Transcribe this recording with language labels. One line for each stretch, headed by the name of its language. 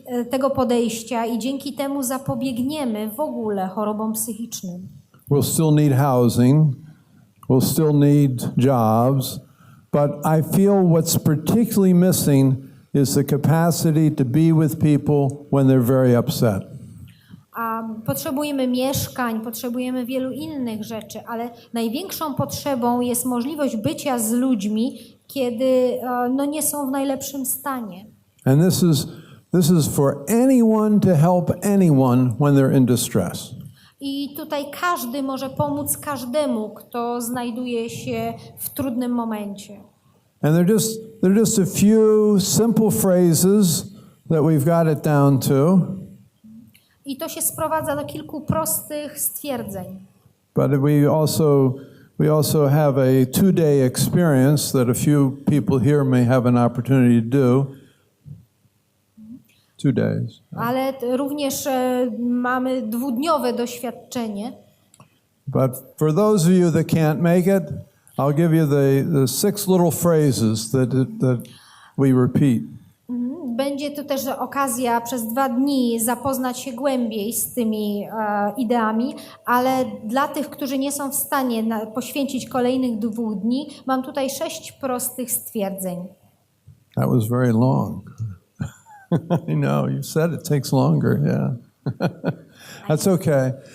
Polish: tego podejścia i dzięki temu zapobiegniemy w ogóle chorobom psychicznym.
English: We'll still need housing, we'll still need jobs, but I feel what's particularly missing is the capacity to be with people when they're very upset.
Polish: Potrzebujemy mieszkań, potrzebujemy wielu innych rzeczy, ale największą potrzebą jest możliwość bycia z ludźmi, kiedy nie są w najlepszym stanie.
English: And this is for anyone to help anyone when they're in distress.
Polish: I tutaj każdy może pomóc każdemu, kto znajduje się w trudnym momencie.
English: And they're just a few simple phrases that we've got it down to.
Polish: I to się sprowadza do kilku prostych stwierdzeń.
English: But we also have a 2-day experience that a few people here may have an opportunity to do. 2 days.
Polish: Ale również mamy dwudniowe doświadczenie.
English: But for those of you that can't make it, I'll give you the 6 little phrases that we repeat.
Polish: Będzie to też okazja przez 2 dni zapoznać się głębiej z tymi ideami, ale dla tych, którzy nie są w stanie poświęcić kolejnych 2 dni, mam tutaj 6 prostych stwierdzeń.
English: That was very long. I know, you said it takes longer, yeah. That's okay.